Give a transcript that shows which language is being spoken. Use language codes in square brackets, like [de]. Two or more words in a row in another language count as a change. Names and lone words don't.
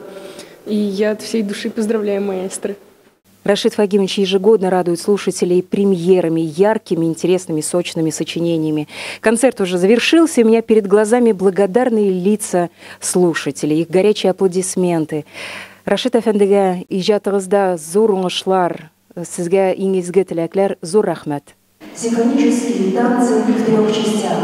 [ru] И я от всей души поздравляю маэстро. Рашид Фагимович ежегодно радует слушателей премьерами, яркими, интересными, сочными сочинениями. Концерт уже завершился, и у меня перед глазами благодарные лица слушателей, их горячие аплодисменты. [tt] Рашид Афендиге, ижатыңызда зор уңышлар, сезгә иң изге теләкләр, зур рәхмәт. [ru] Симфонические танцы в 3 частях.